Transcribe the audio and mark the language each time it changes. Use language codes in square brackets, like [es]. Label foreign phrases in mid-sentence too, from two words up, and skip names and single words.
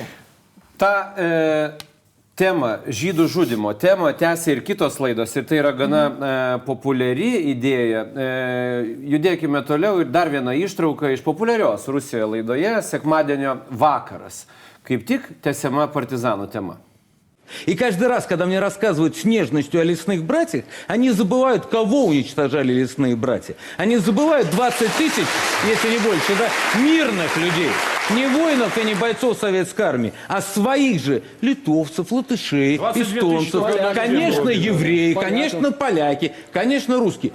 [lt] Ta tema, žydų žudimo tema, tęsia ir kitos laidos ir tai yra gana populiari idėja. Judėkime toliau ir dar viena ištrauka iš populiarios Rusijoje laidoje «Sekmadienio vakaras». Kaip tik tęsiama partizanų tema. [ru] И каждый раз, когда мне рассказывают с нежностью о лесных братьях, они забывают, кого уничтожали лесные братья. Они забывают 20 тысяч, если не больше, да, мирных людей. Не воинов и не бойцов советской армии, а своих же литовцев, латышей, эстонцев, конечно, евреи, конечно, поляки, конечно, русские.